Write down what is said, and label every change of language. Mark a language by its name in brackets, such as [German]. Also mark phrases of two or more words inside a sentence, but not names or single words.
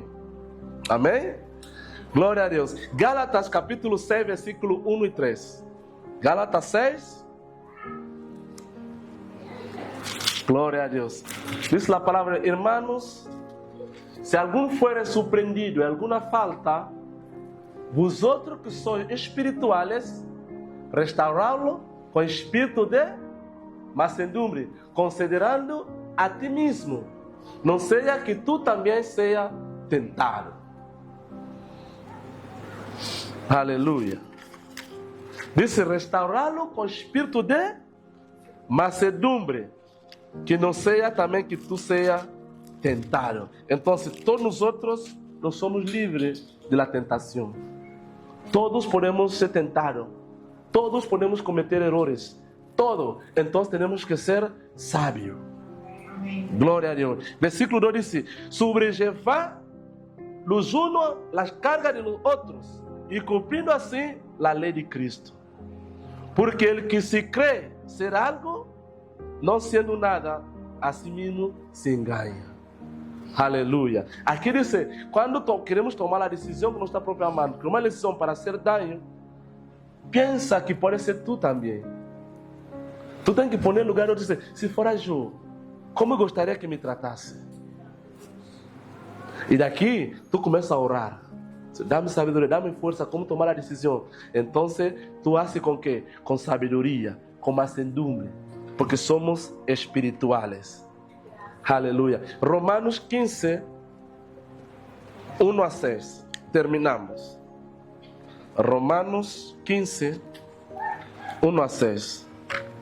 [Portuguese] Amém? Glória a Deus. Gálatas capítulo 6, versículo 1 e 3. Gálatas 6. Glória a Deus. Diz a palavra: irmãos, se algum for surpreendido em alguma falta, [Spanish] vosotros que sois espirituales, [Portuguese] restaurá-lo com espírito de mansedumbre, considerando a ti mesmo, não seja que tu também seja tentado. Aleluia. Dice: restaurá-lo com espírito de mansedumbre, que não seja também que tu seja tentado. Então, todos nós outros não somos livres da tentação. Todos podemos ser tentados. Todos podemos cometer erros. Todo. Então temos que ser sábios. Glória a Deus. Versículo 2 diz: [Spanish] sobrellevar los unos las cargas de los otros [Portuguese] e cumprindo assim a lei de Cristo. Porque [Spanish] el que [Portuguese] se crê ser algo, não sendo nada, a si mesmo se engana. Aleluia. Aqui diz: quando queremos tomar a decisão com nossa própria mão, que uma decisão para ser dano, pensa que pode ser tu também. Tu tem que pôr no lugar onde dizer: se for eu, como eu gostaria que me tratasse? E daqui, tu começa a orar. Dá-me sabedoria, dá-me força como tomar a decisão. Então, tu haces com quê? Com sabedoria, com mansedumbre, porque somos espirituales. Aleluia. Romanos 15, 1 a 6. Terminamos. Romanos 15, 1 a 6.